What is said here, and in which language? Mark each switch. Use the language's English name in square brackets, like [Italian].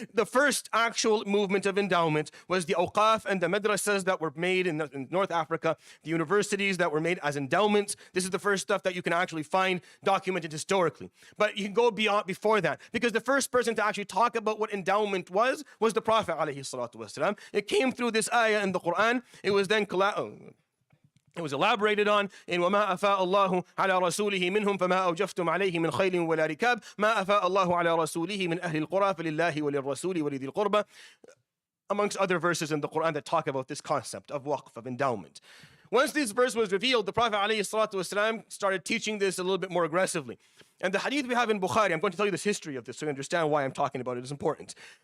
[English] The first actual movement of endowment was the awqaf and the madrasas that were made in North Africa, the universities that were made as endowments. This is the first stuff that you can actually find documented historically. But you can go before that, because the first person to actually talk about what endowment was the Prophet alayhi salatu wasalam. It came through this ayah in the Quran. [Arabic] It was then it was elaborated on in وَمَا أَفَاءَ اللَّهُ عَلَى رَسُولِهِ مِنْهُمْ فَمَا أَوْجَفْتُمْ عَلَيْهِ مِنْ خَيْلٍ وَلَا رِكَابٍ مَا أَفَاءَ اللَّهُ عَلَى رَسُولِهِ مِنْ أَهْلِ الْقُرَى فَلِلَّهِ وَلِلرَّسُولِ وَلِذِي الْقُرْبَى, [English] amongst other verses in the Quran that talk about this concept of waqf, of endowment. Once this verse was revealed, the Prophet ﷺ started teaching this a little bit more aggressively. And the hadith we have in Bukhari, I'm going to tell you this history of this so you understand why I'm talking about it. It's important.